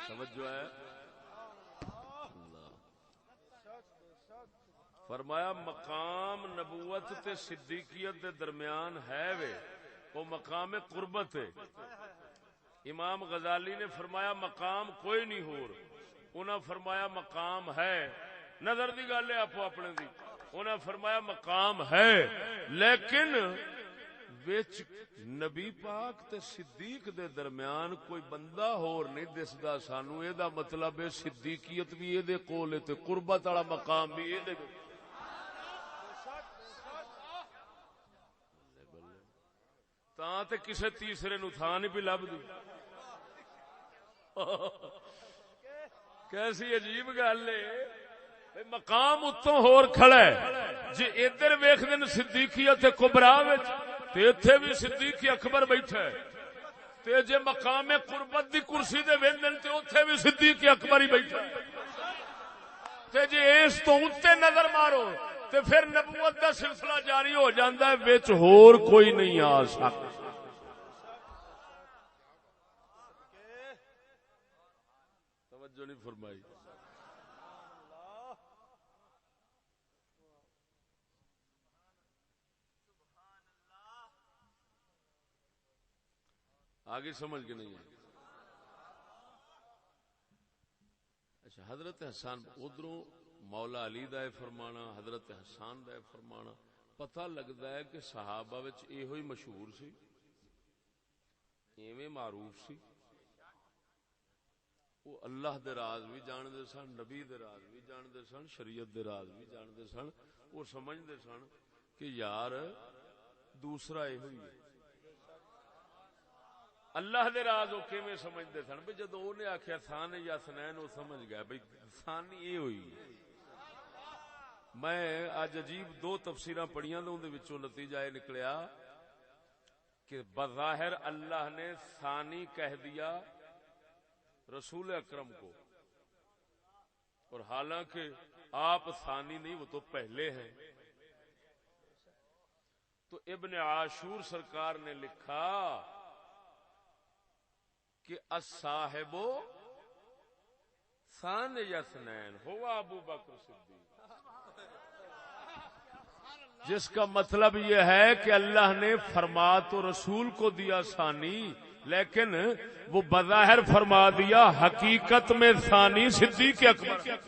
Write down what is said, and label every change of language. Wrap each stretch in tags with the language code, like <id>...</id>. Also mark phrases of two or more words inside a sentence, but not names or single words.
<pa>توجہ ہے، فرمایا مقام نبوت تے صدیقیت دے درمیان ہے وے، وہ مقام قربت ہے۔ امام غزالی نے فرمایا مقام کوئی نہیں ہور، انہاں فرمایا مقام ہے، نظر دی گل ہے آپ اپنے دی، انہاں فرمایا مقام ہے، لیکن وچ نبی پاک تے صدیق دے درمیان کوئی بندہ ہور نہیں دسدا سانو، اے دا مطلب ہے صدیقیت بھی اے دے کول ہے تے قربت والا مقام بھی اے دے تاں تے کسے تیسرے نو تھان نہیں پی لب دی۔ کیسی عجیب گل ہے، مقام اتوں ہور کھڑا ہے، جی ادھر ویکھ دین صدیقیت کبریٰ وچ تے ایتھے بھی صدیق اکبر بیٹھا ہے، تے جے مقام قربت دی کرسی تے ویندن تے اوتھے بھی صدیق اکبر ہی بیٹھا ہے، تے جے اس تو اُتے نظر مارو تے پھر نبوت دا سلسلہ جاری ہو جاندا ہے، وچ ہور کوئی نہیں آ سکتا۔</pa> <ur>توجہ نہیں فرمائی۔ آگے سمجھ کے نہیں ہے۔</ur> <pa>اچھا، حضرت حسان ادھروں مولا علی دا ہے فرمانا، حضرت حسان دا ہے فرمانا، پتہ لگتا ہے کہ صحابہ وچ ایہو ہی مشہور سی، ایویں معروف سی، وہ اللہ دے راز بھی جاندے سن، نبی دے راز بھی جاندے سن، شریعت دے راز بھی جاندے سن. وہ سمجھدے سن کہ یار دوسرا یہ ہوئی ہے. اللہ دے راز وہ کیویں سمجھدے سن بھئی جدوں اونے آکھیا</pa> <ar>ثان یا ثنین</ar> <pa>وہ سمجھ گیا بھئی ثانی یہ ہوئی.</pa> <ur>میں اج عجیب دو تفسیراں پڑھیاں تے اون دے وچوں نتیجہ یہ نکلیا کہ بظاہر اللہ نے ثانی کہہ دیا رسول اکرم کو، اور حالانکہ آپ ثانی نہیں، وہ تو پہلے ہیں. تو ابن عاشور سرکار نے لکھا کہ</ur> <ar>الصاحب ثانی اثنین</ar> <ur>ہوا ابو بکر صدیق، جس کا مطلب یہ ہے کہ اللہ نے فرما تو رسول کو دیا ثانی، لیکن وہ بظاہر فرما دیا، حقیقت میں ثانی صدیق اکبر.</ur>